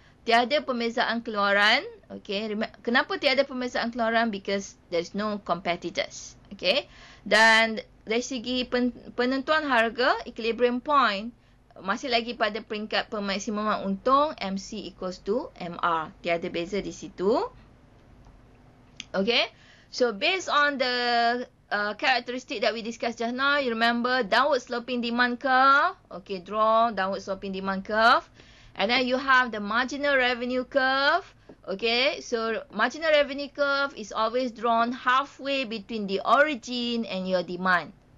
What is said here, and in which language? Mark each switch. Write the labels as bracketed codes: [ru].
[ms] Tiada pembezaan keluaran. Okay, kenapa tiada pembezaan keluaran? [en] Because there is no competitors. [ms] Okay, dan dari segi penentuan harga, equilibrium point, masih lagi pada peringkat pemaksimuman untung, [en] MC equals to MR. [ms] Tiada beza di situ. [en] Okay, so based on the characteristic that we discussed just now, you remember downward sloping demand curve. Okay, draw downward sloping demand curve. And then you have the marginal revenue curve. Okay, so marginal revenue curve is always drawn halfway between the origin and your demand.